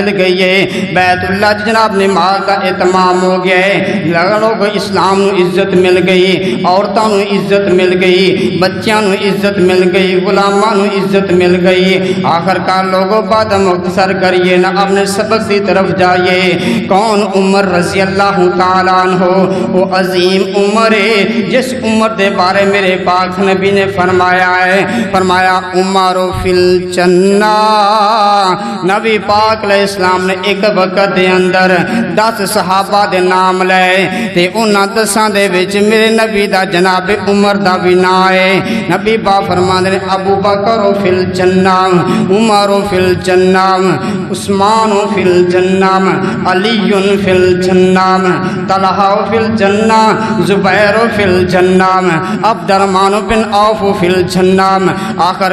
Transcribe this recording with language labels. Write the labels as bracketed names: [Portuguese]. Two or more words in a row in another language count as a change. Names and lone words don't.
[Urdu] گئی ہے بیت اللہ جناب نماز کا اہتمام ہو گیا ہے لوگوں کو [Punjabi] اسلام نو عزت مل گئی عورتوں نو عزت مل گئی بچیاں نو عزت مل گئی غلاماں نو عزت مل گئی آخر کار لوگوں بعد مختصر کریے نہ اپنے سبق کی طرف جائیے کون عمر رضی اللہ تعالیٰ عنہ وہ عظیم عمر ہے جس عمر دے بارے میرے پاک نبی نے فرمایا ہے فرمایا عمر [Arabic] فی الجنہ [Punjabi] نبی پاک علیہ السلام نے ایک وقت دے اندر 10 صحابہ دے نام لے تے انہاں 10 دے وچ میرے نبی دا جناب عمر دا بھی نام ہے نبی پاک فرماندے نے ابو بکر [Arabic] فی الجنہ عمر فی الجنہ عثمان فی الجنہ علی فی الجنہ الجنہ طلحہ فی الجنہ زبیر فی الجنہ عبد الرحمن بن عوف فی الجنہ آخر